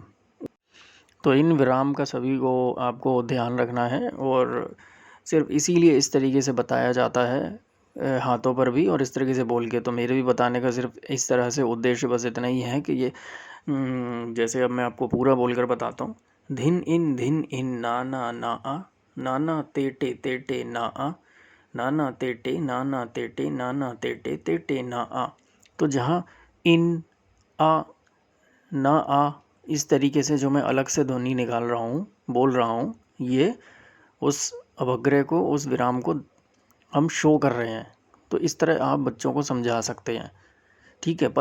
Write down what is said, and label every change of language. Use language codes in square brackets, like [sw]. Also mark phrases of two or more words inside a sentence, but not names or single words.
[hi] तो इन विराम का सभी को आपको ध्यान रखना है, और सिर्फ इसीलिए इस तरीके से बताया जाता है हाथों पर भी और इस तरीके से बोल के। तो मेरे भी बताने का सिर्फ इस तरह से उद्देश्य बस इतना ही है कि ये जैसे अब मैं आपको पूरा बोलकर बताता हूँ। धिन इन ना ना ना आ, नाना तेटे ना आ, नाना तेटे नाना तेटे नाना तेटे तेटे ना आ। तो जहाँ इन आ ना आ इस तरीके से जो मैं अलग से ध्वनि निकाल रहा हूँ, बोल रहा हूँ, ये उस अवग्रह को, उस विराम को हम शो कर रहे हैं। तो इस तरह आप बच्चों को समझा सकते हैं, ठीक है।